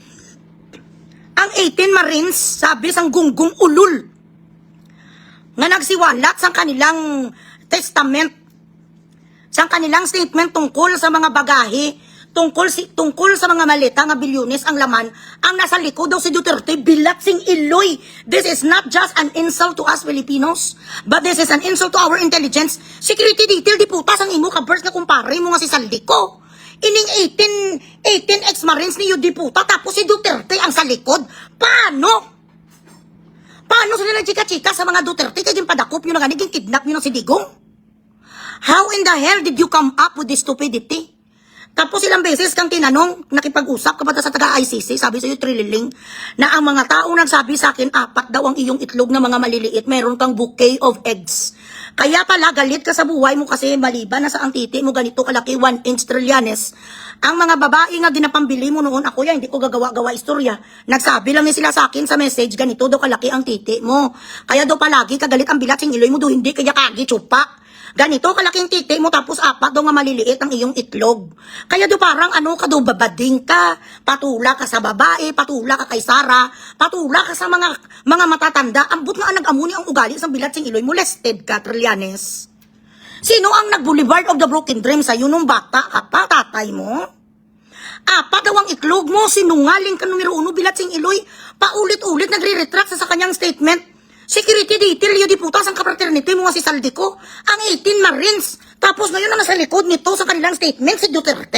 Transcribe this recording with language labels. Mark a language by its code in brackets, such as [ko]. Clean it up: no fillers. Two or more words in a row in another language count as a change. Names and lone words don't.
[tl] Ang 18 Marines, sabi sang gunggong ulul, nga nagsiwalat sa kanilang testament, sa kanilang statement tungkol sa mga bagahe, tungkol sa mga maleta nga bilyones ang laman, ang nasa likod daw si Duterte, [hil] bilat sing iloy. [en] This is not just an insult to us Filipinos, but this is an insult to our intelligence. Security detail, [hil] di putas ang imo ka-burst nga kumpare mo nga si Saldico. Ining 18 ex-marines ni di puta, tapos si Duterte ang sa likod. [tl] Paano? Paano sila nagchika-chika sa mga Duterte? Kaya padakop nyo na ganiging kidnap nyo ng si Digong? [en] How in the hell did you come up with this stupidity? [tl] Tapos ilang beses kang tinanong, nakipag-usap ka ba sa taga-ICC, sabi sa'yo Trililing, na ang mga tao nagsabi sa akin, 4 daw ang iyong itlog na mga maliliit, meron kang [en] bouquet of eggs. [tl] Kaya pala, galit ka sa buhay mo kasi maliban na sa ang titi mo ganito kalaki, 1 inch Trillanes. Ang mga babae nga ginapambili mo noon, ako yan, hindi ko gagawa-gawa istorya. Nagsabi lang sila sa akin sa message, ganito daw kalaki ang titi mo. Kaya daw palagi kagalit ang [hil] bilat sing iloy [tl] mo, do hindi kaya kagi chupa. Ganito kalaking titi mo tapos 4 daw nga maliliit ang iyong itlog. Kaya do parang ano ka do, babading ka, patula ka sa babae, patula ka kay Sara, patula ka sa mga matatanda. [hil] Ambot nga nag-amuni ang ugali sa bilat sing iloy, molested ka, Trillanes. [tl] Sino ang nag-Boulevard of the Broken Dream sa'yo nung bata ka pa, tatay mo? 4 daw ang itlog mo, sinungaling ka numero 1, [hil] bilat sing iloy, [tl] paulit-ulit nagre-retract sa kanyang statement. [en] Security detail, [tl] yun [hil] di putas ang kapraternity mo nga si Saldico, [tl] ang 18 Marines, tapos ngayon na nasa likod nito sa kanilang statement si Duterte.